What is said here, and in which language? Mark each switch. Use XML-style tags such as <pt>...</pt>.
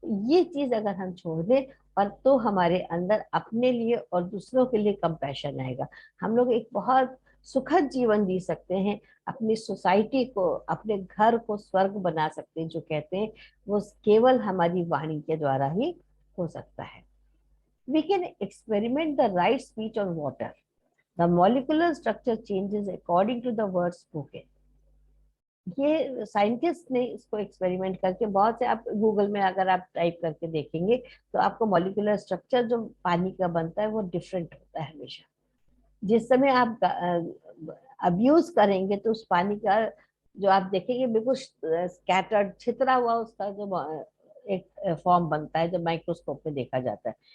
<hi>ये चीज अगर हम छोड़ दें, और तो हमारे अंदर अपने लिए और दूसरों के लिए कंपैशन आएगा। हम लोग एक बहुत सुखद जीवन जी सकते हैं, अपनी सोसाइटी को, अपने घर को स्वर्ग बना सकते हैं। जो कहते हैं वो केवल हमारी वाणी के द्वारा ही हो सकता है।</hi> <en>We can experiment the right speech on water. The molecular structure changes according to the words spoken.</en> <hi>ये साइंटिस्ट ने इसको एक्सपेरिमेंट करके, बहुत से आप गूगल में अगर आप टाइप करके देखेंगे तो आपको मॉलिक्यूलर स्ट्रक्चर जो पानी का बनता है वो डिफरेंट होता है हमेशा। जिस समय आप अब्यूज करेंगे तो उस पानी का जो आप देखेंगे बिल्कुल स्कैटर्ड, छितरा हुआ उसका जो एक फॉर्म बनता है जो माइक्रोस्कोप में देखा जाता है।</hi>